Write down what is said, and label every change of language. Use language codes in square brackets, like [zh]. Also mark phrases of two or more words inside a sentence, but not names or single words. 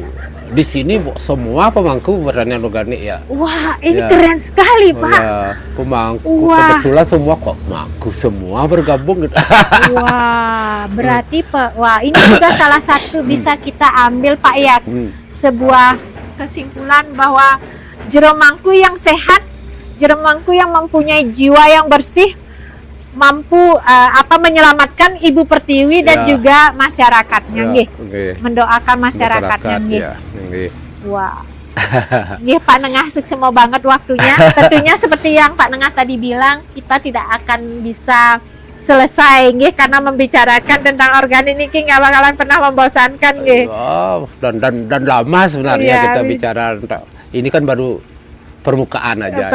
[id] Di sini semua pemangku pertanian organik ya. Wah, ini Ya. keren sekali, Oh, Pak. ya, pemangku. Wah. Kebetulan semua kok pemangku semua bergabung gitu. Wah, berarti wah ini juga salah satu bisa kita ambil Pak ya, sebuah kesimpulan bahwa jero Mangku yang sehat, jero Mangku yang mempunyai jiwa yang bersih, mampu menyelamatkan Ibu Pertiwi dan juga masyarakatnya Ya, nggih. nggih. Mendoakan masyarakatnya nggih. Ya, nggih. Wah. Nggih Pak Nengah, sukses banget waktunya. Tentunya seperti yang Pak Nengah tadi bilang, kita tidak akan bisa selesai nggih karena membicarakan tentang organik niki nggak bakalan pernah membosankan nggih. Oh, dan lama sebenarnya Iya, kita bicara tentang ini kan baru permukaan aja.